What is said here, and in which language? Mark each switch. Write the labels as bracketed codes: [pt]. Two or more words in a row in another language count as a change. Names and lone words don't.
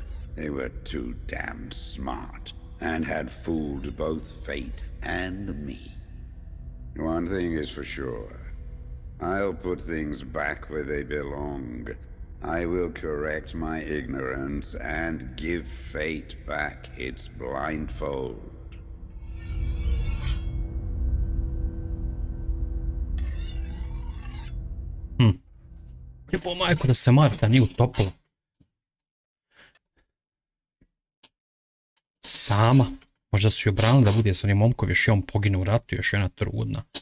[en] They were too damn smart, and had fooled both fate and me. One thing is for sure. I'll put things back where they belong. I will correct my ignorance and give fate back its blindfold. [hr] Jebo majko da se Marta nije utopila. Sama. Možda su ju obranili da bude s onim momkom, još je on poginuo u ratu, još je ona trudna.